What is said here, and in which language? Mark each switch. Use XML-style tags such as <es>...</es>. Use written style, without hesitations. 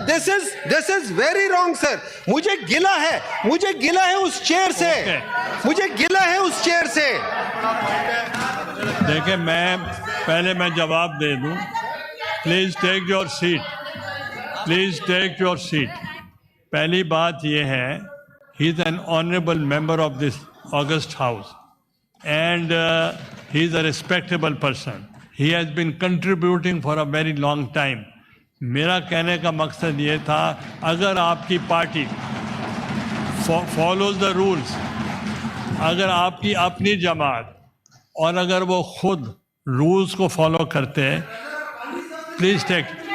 <en>This is very wrong sir.</en> <hi>मुझे गिला है, मुझे गिला है उस चेयर से, मुझे गिला है उस चेयर से। देखिए, मैं जवाब दे दूं।</hi> <en>Please take your seat, please take your seat.</en> <hi>पहली बात यह है,</hi> <en>he is an honorable member of this august house and he is a respectable person. He has been contributing for a very long time.</en> <hi>मेरा कहने का मकसद ये था, अगर आपकी पार्टी</hi> <en>follows the rules,</en> <hi>अगर आपकी अपनी जमात और अगर वो खुद रूल्स को फॉलो करते हैं,</hi> <en>Please take.</en>